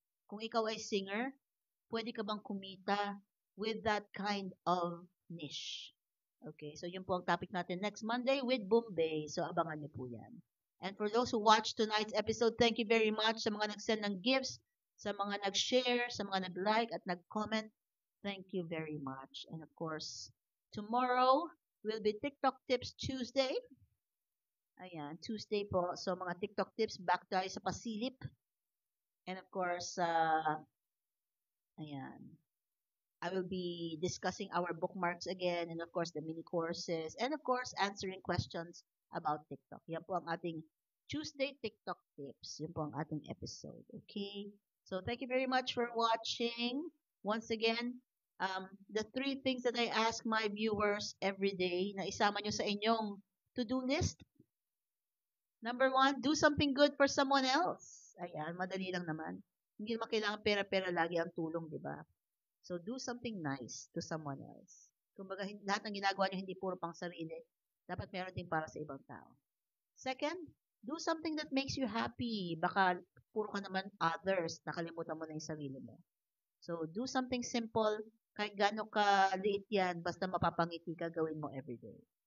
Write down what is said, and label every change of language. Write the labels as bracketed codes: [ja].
[tl] Kung ikaw ay singer, pwede ka bang kumita [en] with that kind of niche? [tl] Okay, so yun po ang topic natin next Monday with Bombay. So, abangan niyo po yan. [en] And for those who watched tonight's episode, thank you very much [tl] sa mga nag-send ng gifts, sa mga nag-share, sa mga nag-like at nag-comment. [en] Thank you very much. And of course, tomorrow will be TikTok Tips Tuesday. [tl] Ayan, Tuesday po. So, mga TikTok tips, back tayo sa pasilip. [en] And of course, ayan, I will be discussing our bookmarks again, and of course, the mini courses, and of course, answering questions about TikTok. [tl] Yan po ang ating Tuesday TikTok tips. Yan po ang ating episode. [en] Okay? So, thank you very much for watching. Once again, the 3 things that I ask my viewers every day [tl] na isama nyo sa inyong to-do list. [en] Number 1, do something good for someone else. [tl] Ayan, madali lang naman. Hindi naman kailangan pera-pera lagi ang tulong, di ba? So, [en] do something nice to someone else. [tl] Kumbaga, lahat ng ginagawa nyo hindi puro pang sarili. Dapat meron din para sa ibang tao. [en] Second, do something that makes you happy. [tl] Baka puro ka naman others, nakalimutan mo na yung sarili mo. So, [en] do something simple, [tl] kahit gaano ka liit yan, basta mapapangiti ka, gawin mo everyday.